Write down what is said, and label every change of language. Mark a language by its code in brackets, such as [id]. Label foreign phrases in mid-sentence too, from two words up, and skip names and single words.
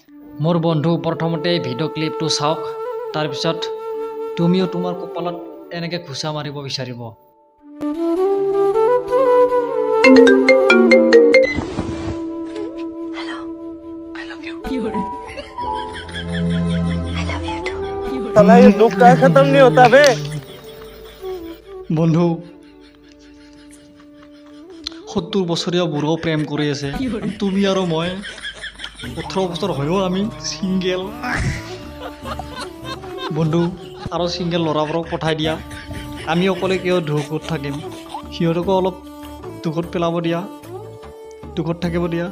[as] মোৰ বন্ধু প্ৰথমতে ভিডিঅ' ক্লিপটো চাওক, তাৰপিছত তুমিও তোমাৰ কপালত এনেকৈ ঘুচা মাৰিব বিচাৰিব। [hi] साला ये दुख का खत्म नहीं होता बे। [as] বন্ধু 70 বছৰীয়া বুঢ়াও প্ৰেম কৰি আছে, তুমি আৰু মই 18 বছৰ হৈও আমি ছিংগেল। বন্ধু আৰু ছিংগেল ল'ৰাবোৰক পঠাই দিয়া, আমি অকলে কিয় দুখত থাকিম, সিহঁতকো অলপ দুখত পেলাব দিয়া, দুখত থাকিব দিয়া।